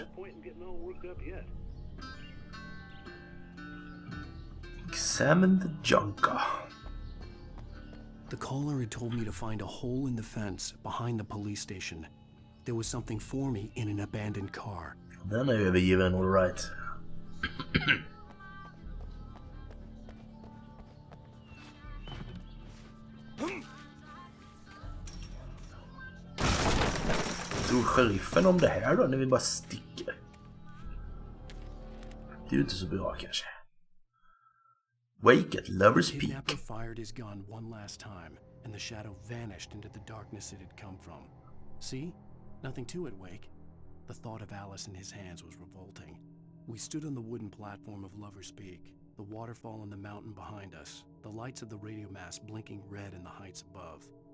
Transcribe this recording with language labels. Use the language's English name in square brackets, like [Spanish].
[English] No point in getting all worked up yet. Examine the junker. The caller had told me to find a hole in the fence behind the police station. There was something for me in an abandoned car. [Swedish] Den är övergiven, [English] all right. [Swedish] Tror sheriffen om det här då när vi bara sticker? Det är ju inte så bra kanske. [English] Wake at Lover's Peak. The kidnapper fired his gun one last time, and the shadow vanished into the darkness it had come from. See? Nothing to it, Wake. The thought of Alice in his hands was revolting. We stood on the wooden platform of Lover's Peak, the waterfall in the mountain behind us, the lights of the radio mast blinking red in the heights above.